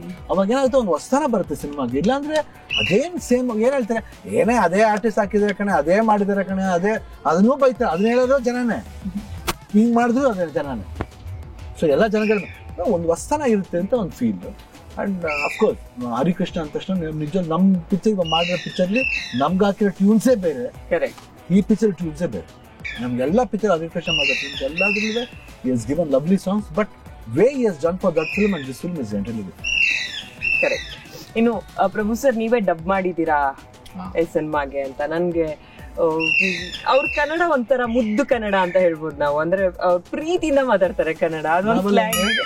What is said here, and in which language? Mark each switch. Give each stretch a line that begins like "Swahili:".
Kannada: ಅವಾಗ ಏನಾಗುತ್ತೆ, ಒಂದು ಹೊಸತನ ಬರುತ್ತೆ ಸಿನಿಮಾಗೆ. ಇಲ್ಲಾಂದ್ರೆ ಅದೇನ್ ಸೇಮ್ ಏನ್ ಹೇಳ್ತಾರೆ, ಏನೇ ಅದೇ ಆರ್ಟಿಸ್ಟ್ ಹಾಕಿದಾರೆ ಕಣೆ, ಅದೇ ಮಾಡಿದಾರೆ ಕಣೆ, ಅದನ್ನೂ ಬೈತಾರೆ, ಅದನ್ನ ಹೇಳೋದು ಜನನೇ, ಹಿಂಗ್ ಮಾಡಿದ್ರು ಅದೇ ಜನನೇ. ಸೊ ಎಲ್ಲ ಜನಗಳು ಒಂದು ಹೊಸತನ ಇರುತ್ತೆ ಅಂತ ಒಂದು ಫೀಲ್. ಅಂಡ್ ಅಫ್ಕೋರ್ಸ್ ಹರಿಕೃಷ್ಣ ಅಂದ ತಕ್ಷಣ ನಿಜ ನಮ್ ಪಿಕ್ಚರ್ ಮಾಡಿರೋ ಪಿಕ್ಚರ್ಲಿ ನಮ್ಗೆ ಹಾಕಿರೋ ಟ್ಯೂನ್ಸೇ ಬೇರೆ, ಈ ಪಿಕ್ಚರ್ ಟ್ಯೂನ್ಸೇ ಬೇರೆ. ನಮ್ಗೆಲ್ಲ ಪಿಕ್ಚರ್ ಹರಿಕೃಷ್ಣ ಮಾಡಿರೋ ಟ್ಯೂನ್ಸ್ ಎಲ್ಲಾದ್ರೂ
English: he has given lovely songs, but way he has done for that film and this film is entirely different.
Kannada: Correct. ಇನ್ನು ಪ್ರಭು ಸರ್ ನೀವೇ ಡಬ್ ಮಾಡಿದೀರಾ ಈ ಸಿನಿಮಾಗೆ ಅಂತ. ನನ್ಗೆ ಅವ್ರ ಕನ್ನಡ ಒಂಥರ ಮುದ್ದು ಕನ್ನಡ ಅಂತ ಹೇಳ್ಬೋದು ನಾವು. ಅಂದ್ರೆ ಅವ್ರ ಪ್ರೀತಿಯಿಂದ ಮಾತಾಡ್ತಾರೆ ಕನ್ನಡ, ಅದೊಂದು ಸ್ಲ್ಯಾಂಗ್.